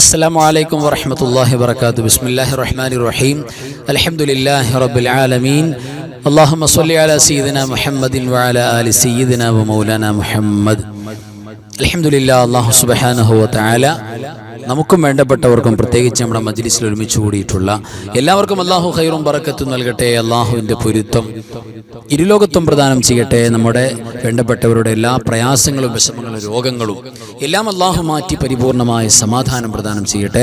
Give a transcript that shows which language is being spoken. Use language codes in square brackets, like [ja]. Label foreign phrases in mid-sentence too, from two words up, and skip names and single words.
[ar] السلام عليكم ورحمة الله وبركاته. بسم الله الرحمن الرحيم. الحمد لله رب العالمين. اللهم صل على سيدنا محمد وعلى آل سيدنا ومولانا محمد. الحمد لله. الله سبحانه وتعالى [ml] നമുക്കും വേണ്ടപ്പെട്ടവർക്കും പ്രത്യേകിച്ച് നമ്മുടെ മജ്ലിസിൽ ഒരുമിച്ച് കൂടിയിട്ടുള്ള എല്ലാവർക്കും അല്ലാഹു ഖൈറും ബറക്കത്തും നൽകട്ടെ. അല്ലാഹുവിൻ്റെ പൊരുത്തം ഇരുലോകത്തും പ്രദാനം ചെയ്യട്ടെ. നമ്മുടെ വേണ്ടപ്പെട്ടവരുടെ എല്ലാ പ്രയാസങ്ങളും വിഷമങ്ങളും രോഗങ്ങളും എല്ലാം അല്ലാഹു മാറ്റി പരിപൂർണമായ സമാധാനം പ്രദാനം ചെയ്യട്ടെ.